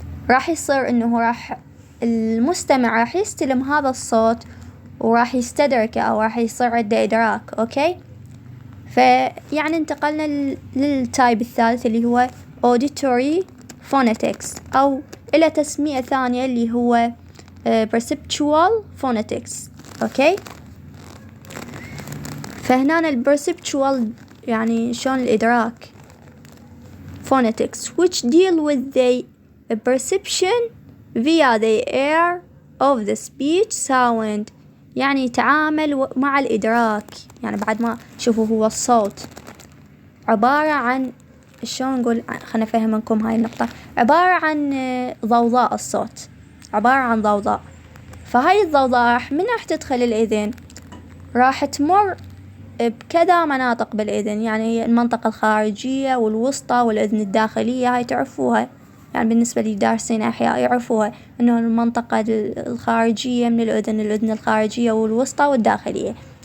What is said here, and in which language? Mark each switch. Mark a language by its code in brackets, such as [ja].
[ar] راح يصير إنه راح المستمع راح يستلم هذا الصوت وراح يستدركه أو راح يصير عنده إدراك. أوكي، فيعني انتقلنا للتايب الثالث اللي هو auditory phonetics، أو إلى تسمية ثانية اللي هو perceptual phonetics. أوكي، فهنا [en] perceptual [ar] يعني شلون الإدراك [en] phonetics which deal with the perception via the air of the speech sound، [ar] يعني يتعامل مع الإدراك. يعني بعد ما شوفوا هو الصوت عبارة عن شلون نقول، خلنا أفهمكم هاي النقطة. عبارة عن ضوضاء، الصوت عبارة عن ضوضاء. فهاي الضوضاء من راح تدخل الإذن؟ راح تمر بكذا مناطق بالإذن، يعني المنطقة الخارجية والوسطى والأذن الداخلية، هاي تعرفوها يعني بالنسبة لي دارسين أحياء يعرفوها إنه المنطقة الخارجية من الأذن الخارجية والوسطى والداخلية.